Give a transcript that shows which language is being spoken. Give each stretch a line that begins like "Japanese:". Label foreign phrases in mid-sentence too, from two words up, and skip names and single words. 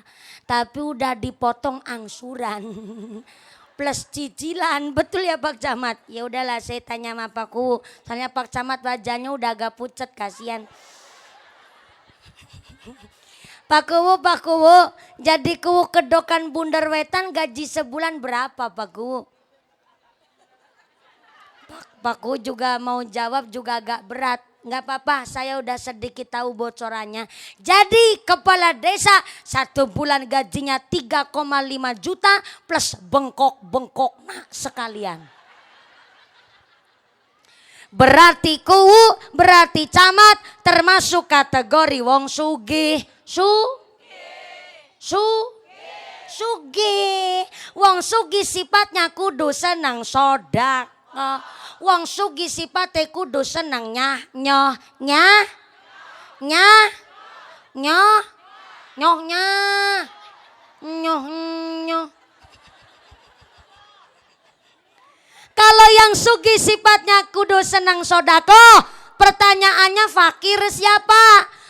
Indonesian: Tapi udah dipotong angsuran. Plus cicilan, betul ya Pak Camat? Ya udahlah saya tanya sama Pakku. Soalnya Pak Camat wajahnya udah agak pucat, kasihan. Pak Kuwu, jadi Kuwu Kedokan Bunder Wetan gaji sebulan berapa Pak Kuwu? Pak Kuwu juga mau jawab juga agak berat. Nggak apa-apa, saya udah sedikit tahu bocorannya. Jadi kepala desa 1 bulan gajinya 3,5 juta plus bengkok-bengkok sekalian. Berarti Kuwu, berarti camat termasuk kategori
Javanese: wong sugih.
Indonesian: Sugih.
Javanese: Wong sugih sifatnya kudu senang sodak. Wong sugih sifatnya kudu senang nyoh.
Indonesian: Kalau yang sugih sifatnya kudu senang sodako, pertanyaannya fakir siapa?